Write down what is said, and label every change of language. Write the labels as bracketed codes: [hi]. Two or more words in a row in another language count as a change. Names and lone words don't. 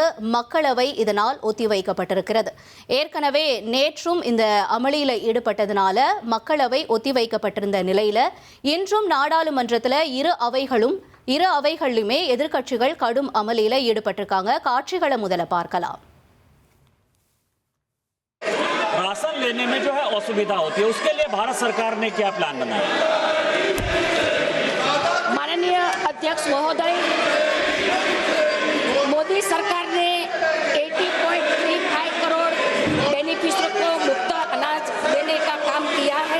[ta] மக்களவை இதனால் ஒத்திவைக்கப்பட்டிருக்கிறது. ஏற்கனவே நேற்றும் இந்த அமளியில ஈடுபட்டதனால மக்களவை ஒத்திவைக்கப்பட்டிருந்த நிலையில இன்றும் நாடாளுமன்றத்தில் இரு அவைகளிலுமே எதிர்க்கட்சிகள் கடும் அமளியில ஈடுபட்டிருக்காங்க. காட்சிகளை முதல்ல பார்க்கலாம். [hi] राशन लेने में जो है असुविधा होती है, उसके लिए भारत सरकार ने क्या प्लान बनाया? माननीय अध्यक्ष महोदय, मोदी सरकार ने 80.35 करोड़ बेनिफिशियरी को मुफ्त अनाज देने का काम किया है।